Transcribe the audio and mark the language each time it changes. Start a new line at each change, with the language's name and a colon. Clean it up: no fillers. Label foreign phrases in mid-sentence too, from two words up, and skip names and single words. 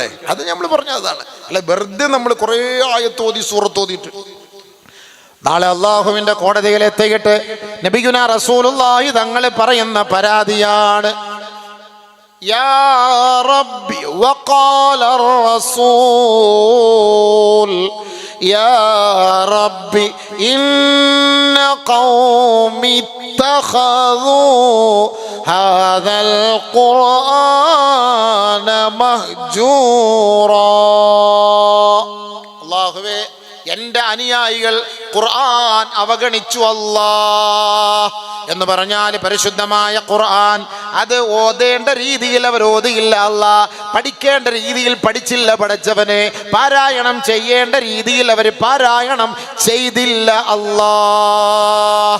Malayalam: അത് നമ്മൾ പറഞ്ഞതാണ്. അല്ല വെറുതെ നമ്മൾ കുറേ ആയത്ത് ഓതി സൂറത്ത് ഓതിയിട്ട് നാളെ അള്ളാഹുവിന്റെ കോടതിയിൽ എത്തിയിട്ട്
Arabic: نبينا رسول الله
Malayalam: തങ്ങൾ പറയുന്ന പരാതിയാണ്,
Arabic: يا ربي وقال الرسول يا ربي إن قوم اتخذوا هذا القرآن مهجورا.
Malayalam: അല്ലാഹുവേ, എൻ്റെ അനുയായികൾ ഖുർആൻ അവഗണിച്ചു അല്ലാഹ് എന്ന് പറഞ്ഞാൽ പരിശുദ്ധമായ ഖുർആൻ അത് ഓതേണ്ട രീതിയിൽ അവർ ഓതിയില്ല അല്ലാഹ്, പഠിക്കേണ്ട രീതിയിൽ പഠിച്ചില്ല പടച്ചവനെ, പാരായണം ചെയ്യേണ്ട രീതിയിൽ അവർ പാരായണം ചെയ്തില്ല അല്ലാഹ്.